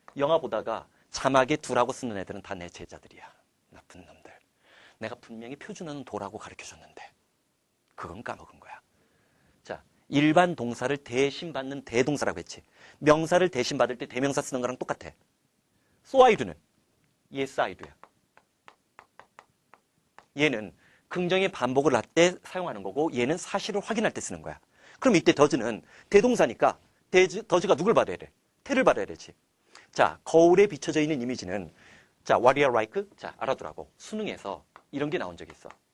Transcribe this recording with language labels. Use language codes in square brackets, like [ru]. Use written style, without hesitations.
[ko] 영화 보다가 자막에 두라고 쓰는 애들은 다 내 제자들이야. 나쁜 놈들. 내가 분명히 표준어는 도라고 가르쳐줬는데 그건 까먹은 거야. 자, 일반 동사를 대신 받는 대동사라고 했지. 명사를 대신 받을 때 대명사 쓰는 거랑 똑같아. [en] So I do는 yes I do야. [ko] 얘는 긍정의 반복을 할 때 사용하는 거고 얘는 사실을 확인할 때 쓰는 거야. 그럼 이때 더즈는 대동사니까 더즈가 누굴 받아야 돼? 태를 받아야 되지. 자, 거울에 비춰져 있는 이미지는 자, [en] what you are like? [ko] 자, 알아두라고. 수능에서 이런 게 나온 적이 있어.